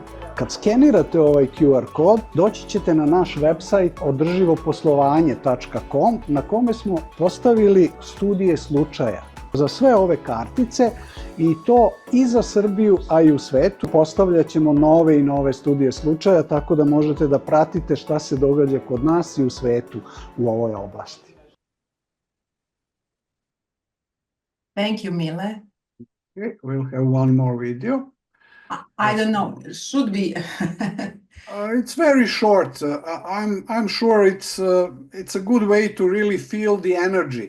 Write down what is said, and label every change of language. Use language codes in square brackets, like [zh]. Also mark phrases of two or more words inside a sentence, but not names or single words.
[sr] Kad skenirate ovaj QR kod, doći ćete na naš website održivoposlovanje.com na kome smo postavili studije slučaja za sve ove kartice i to i za Srbiju, a i u svetu. Postavljat ćemo nove i nove studije slučaja, tako da možete da pratite šta se događa kod nas i u svetu u ovoj oblasti. [en] Thank you, Mile. Okay, we'll have one more video. I don't know, should we? It's very short. I'm sure it's a good way to really feel the energy.